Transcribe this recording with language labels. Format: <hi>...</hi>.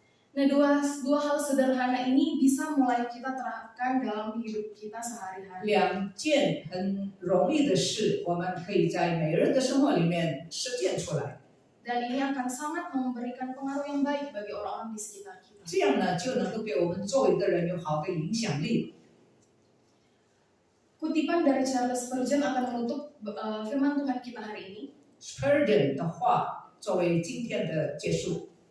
<id>Nah, dua hal sederhana ini bisa mulai kita terapkan dalam hidup kita sehari-hari.</id> <zh>2件很容易的事，我们可以在每日的生活里面实践出来。</zh> <id>Dan ini akan sangat memberikan pengaruh yang baik bagi orang-orang di sekitar kita.</id> <zh>这样呢，就能够给我们周围的人有好的影响力。</zh> <id>Kutipan dari Charles Spurgeon akan menutup firman Tuhan kita hari ini.</id> <zh>Spurgeon 的话作为今天的结束，</zh>